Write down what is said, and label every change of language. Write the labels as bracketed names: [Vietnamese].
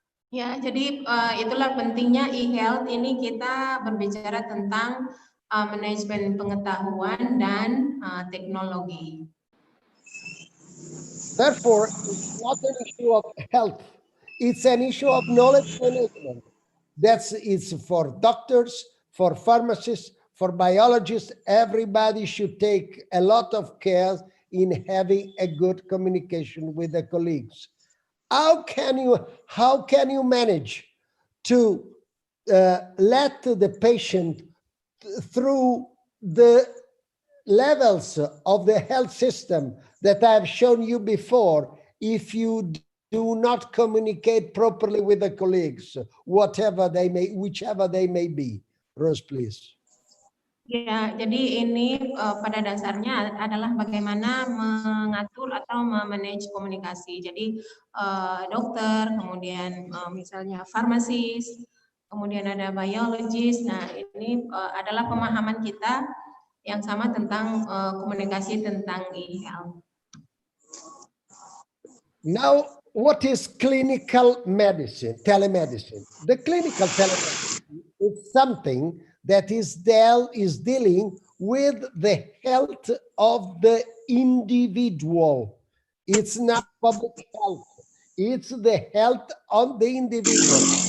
[Indonesian] Ya, jadi itulah pentingnya e-health ini kita berbicara tentang manajemen pengetahuan dan teknologi. [English] Therefore, it's not an issue of health. It's an issue of knowledge management. It's for doctors, for pharmacists, for biologists. Everybody should take a lot of care in having a good communication with the colleagues. How can you manage to let the patient through the levels of the health system that I've shown you before if you do not communicate properly with the colleagues, whichever they may be? Rose, please. [Indonesian] Ya, jadi ini pada dasarnya adalah bagaimana mengatur atau memanage komunikasi. Jadi dokter, kemudian misalnya farmasis, kemudian ada biologis. Nah, ini adalah pemahaman kita yang sama tentang komunikasi tentang e-health. [English] Now, what is clinical medicine, telemedicine? The clinical telemedicine is something that is dealing with the health of the individual. It's not public health. It's the health of the individual.